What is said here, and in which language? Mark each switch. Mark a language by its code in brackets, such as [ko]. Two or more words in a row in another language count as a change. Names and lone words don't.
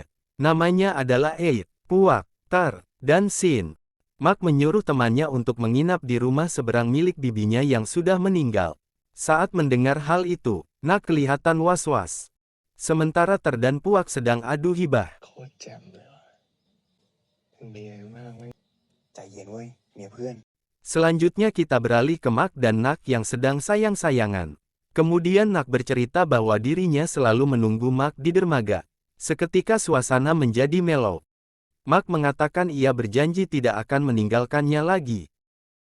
[id] Namanya adalah Eid, Puak, Tar, dan Sin. Mak menyuruh temannya untuk menginap di rumah seberang milik bibinya yang sudah meninggal. Saat mendengar hal itu, Nak kelihatan was-was. Sementara Tar dan Puak sedang adu hibah. [th] โคตรแจ่มเลยว่ะเมียมากไหม ใจเย็นเว้ยเมียเพื่อน [id] Selanjutnya kita beralih ke Mak dan Nak yang sedang sayang-sayangan. Kemudian Nak bercerita bahwa dirinya selalu menunggu Mak di dermaga. Seketika suasana menjadi mellow. Mak mengatakan ia berjanji tidak akan meninggalkannya lagi.